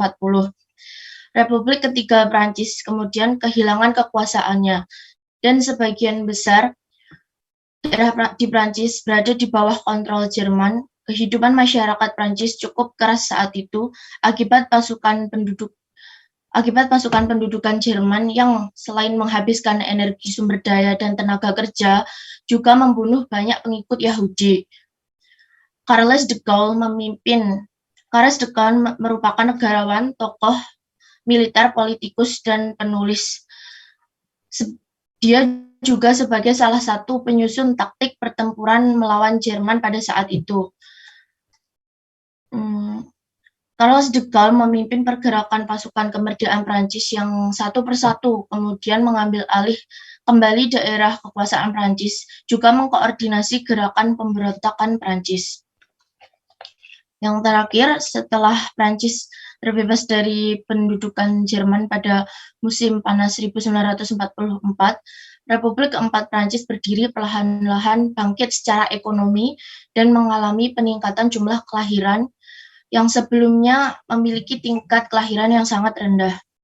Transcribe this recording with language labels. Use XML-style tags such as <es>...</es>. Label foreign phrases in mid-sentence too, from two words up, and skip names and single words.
<id>Republik Ketiga Prancis kemudian kehilangan kekuasaannya, dan sebagian besar daerah di Prancis berada di bawah kontrol Jerman. Kehidupan masyarakat Prancis cukup keras saat itu akibat pasukan pendudukan Jerman yang selain menghabiskan energi, sumber daya, dan tenaga kerja, juga membunuh banyak pengikut Yahudi. Charles de Gaulle merupakan negarawan, tokoh militer, politikus, dan penulis. Dia juga sebagai salah satu penyusun taktik pertempuran melawan Jerman pada saat itu. Charles de Gaulle memimpin pergerakan pasukan kemerdekaan Prancis yang satu persatu kemudian mengambil alih kembali daerah kekuasaan Prancis, juga mengkoordinasi gerakan pemberontakan Prancis. Yang terakhir, setelah Prancis terbebas dari pendudukan Jerman pada musim panas 1944, Republik keempat Prancis berdiri perlahan-lahan bangkit secara ekonomi dan mengalami peningkatan jumlah kelahiran yang sebelumnya memiliki tingkat kelahiran yang sangat rendah.</id>